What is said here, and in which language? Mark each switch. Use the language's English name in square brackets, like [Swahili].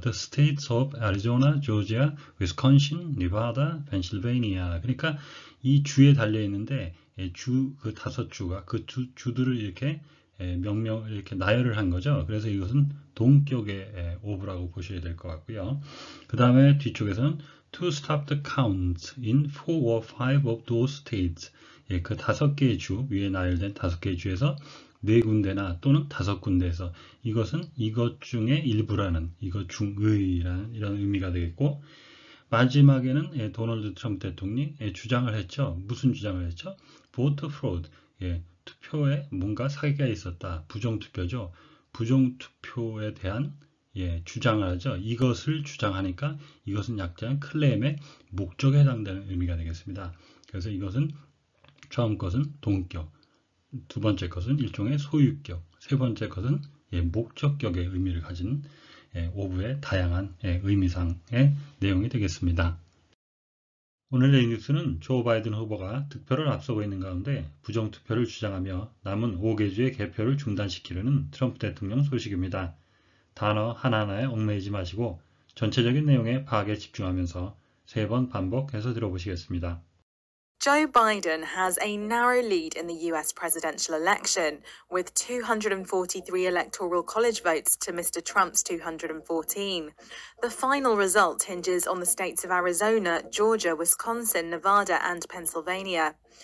[English] The states of Arizona, Georgia, Wisconsin, Nevada, Pennsylvania. [Korean] 그러니까 이 주에 달려 있는데 그 5주가 그 주들을 이렇게 명명 이렇게 나열을 한 거죠. 그래서 이것은 동격의 of라고 보셔야 될 것 같고요. 그 다음에 뒤쪽에서는 [English] to stop the count in 4 or 5 of those states. [Korean] 그 5개의 주 위에 나열된 5개의 주에서 4군데나 또는 5군데에서 이것은 이것 중에 일부라는 이것 중의라는 이런 의미가 되겠고 마지막에는 도널드 트럼프 대통령이 주장을 했죠. 무슨 주장을 했죠? [English] voter fraud. [Korean] 투표에 뭔가 사기가 있었다. 부정투표죠. 부정투표에 대한 주장을 하죠. 이것을 주장하니까 이것은 약자는 클레임의 목적에 해당되는 의미가 되겠습니다. 그래서 이것은 처음 것은 동격, 두 번째 것은 일종의 소유격, 세 번째 것은 목적격의 의미를 가진 of의 다양한 의미상의 내용이 되겠습니다. 오늘의 뉴스는 조 바이든 후보가 득표를 앞서고 있는 가운데 부정투표를 주장하며 남은 5개 주의 개표를 중단시키려는 트럼프 대통령 소식입니다. 단어 하나하나에 얽매이지 마시고 전체적인 내용의 파악에 집중하면서 3번 반복해서 들어보시겠습니다. [English] Joe Biden has a narrow lead in the US presidential election, with 243 electoral college votes to Mr. Trump's 214. The final result hinges on the states of Arizona, Georgia, Wisconsin, Nevada, and Pennsylvania.